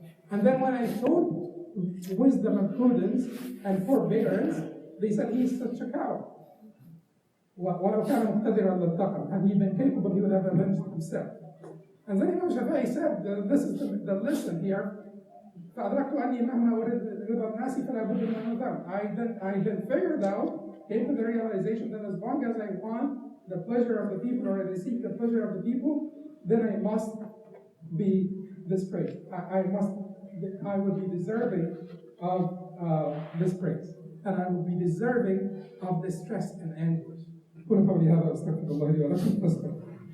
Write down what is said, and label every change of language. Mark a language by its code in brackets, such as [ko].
[en] And then when I showed wisdom and prudence and forbearance, they said he's such a coward. [ar] ولو كان مقتدرا لانتقم. [en] Had he been capable, he would have avenged himself. And then Imam Shafi'i said, this is the lesson here. [ar] فأدركت أني مهما أريد رضا الناس فلا بد من أن أذم. [en] I then figured out, came to the realization that as long as I want the pleasure of the people, or I seek the pleasure of the people, then I must be dispraised. I would be deserving of dispraise, and I would be deserving of distress and anguish. [ar] قل قولي هذا وأستغفر الله لي ولكم فاستغفروه.